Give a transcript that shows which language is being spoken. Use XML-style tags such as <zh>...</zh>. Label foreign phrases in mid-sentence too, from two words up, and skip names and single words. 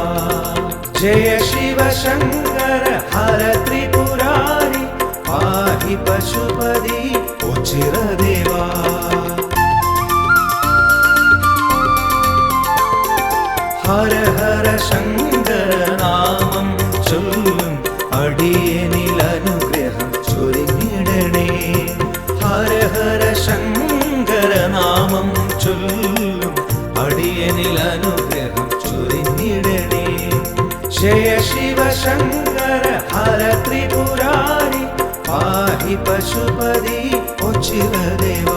<sa>जय शिव शंकर हर त्रिपुरारी पाहि पशुपति उचिर देवा.</sa> <ml>ഹര ഹര ശങ്കര നാമം चൊല്ലും അടിയനിൽ അനുഗ്രഹം ചൊരിഞ്ഞിടണേ. ഹര ഹര ശങ്കര നാമം ചൊല്ലും അടിയനിൽ അനുഗ്രഹം ചൊരിഞ്ഞിടണേ.</ml> <sa>ജയ ശിവ ശങ്കര ഹര ത്രിപുരാരി പാഹി പശുപതി ഉച്ചിര ദേവാ.</sa>